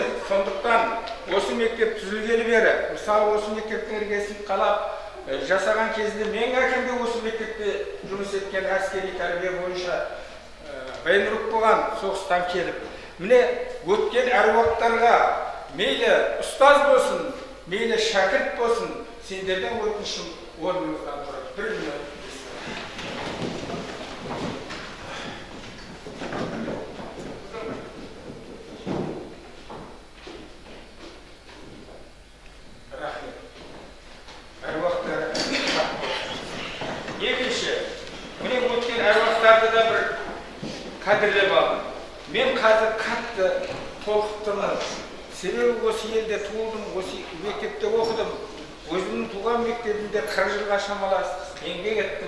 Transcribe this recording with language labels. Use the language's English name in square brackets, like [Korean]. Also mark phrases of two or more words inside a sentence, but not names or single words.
[Kazakh] Сондықтан осы мектеп түзілгелі бері, мысалы осы мектептің іргесін қалап жасаған кезінде мен әкемде осы мектепте жұмыс еткен әскери тәрбие бойынша военрук болған, соғыстан келіп. Міне өткен әруақтарға мейлі ұстаз болсын, мейлі шәкірт болсын, сендерден өтінішім орныңыздан тұрып. Bir minut. Rahmet. Ervaqlar. Екінші, міне өткен әруақтарды да бір қадірлеп алды. Мен қазір қатты толқып себебі осы елде туылдым, осы мектепте оқыдым. Өзімнің туған мектебімде 40 жылға шамалас еңбек еттім.